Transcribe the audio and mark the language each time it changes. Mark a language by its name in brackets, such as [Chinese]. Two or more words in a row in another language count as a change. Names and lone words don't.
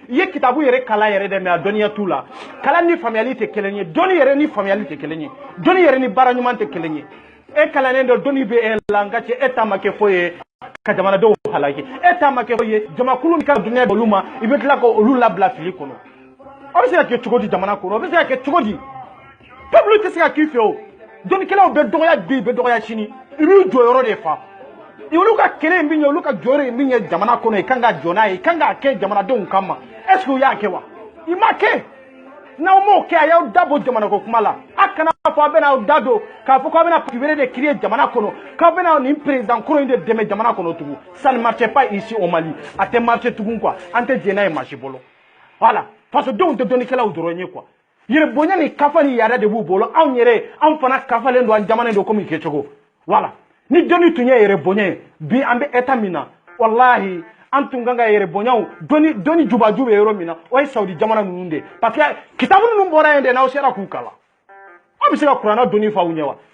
[Bambara] i ye kitabu yɛrɛ kalan yɛrɛ dɛ mais a dɔnniya t'u la kalan ni faamuyali tɛ kelen ye dɔnni yɛrɛ ni faamuyali tɛ kelen ye dɔnni yɛrɛ ni baara ɲuman tɛ kelen ye e kalannen dɔ dɔnni bɛ e la nka cɛ e ta ma kɛ foyi ye ka jamanadenw halaki e ta ma kɛ foyi ye jamakulu min ka dunuya bɛ olu ma i bɛ tila ka olu labila fili kɔnɔ aw bɛ se ka kɛ cogo di jamana kɔnɔ aw bɛ se ka kɛ cogo di peuple tɛ se ka k'i fɛ o dɔnnikɛlaw bɛ dɔgɔya bi bɛ dɔgɔya sini i b'i jɔyɔrɔ de fa olu ka kɛlɛ min ye olu ka jɔyɔrɔ ye min ye jamana kɔnɔ i kan ka jɔ n'a ye i kan k'a kɛ jamanadenw kama [French] est ce que [Bambara] u y'a kɛ wa i ma kɛ n'aw m'o kɛ a y'aw da bɔ jamanako kuma la a kana fɔ a bɛna aw da don k'a fɔ k'aw bɛna parti wɛrɛ de créer jamana kɔnɔ k'aw bɛna nin président kɔrɔ in de dɛmɛ jamana kɔnɔ tugun [French] ça ne marche pas ici au Mali [Bambara] a tɛ marche tugun quoi an tɛ jɛn n'a ye maa si bolo voilà fasodenw tɛ dɔnnikɛlaw dɔrɔn ye quoi yɛrɛ bonya ni kafa ni yɛrɛ de b'u bolo anw yɛrɛ anw fana kafalen don an jamana don komi kɛcogo voilà ni dɔnni tun ye yɛrɛ bonya ye bi an bɛ état min na wallahi an tun kan ka yɛrɛ bonyaw dɔnni jubaju bɛ yɔrɔ min na o ye Saudi jamana ninnu de parce que kitabu ninnu bɔra yen de n'aw sera k'u kalan aw bɛ se ka kuranna dɔnni fɔ aw ɲɛ wa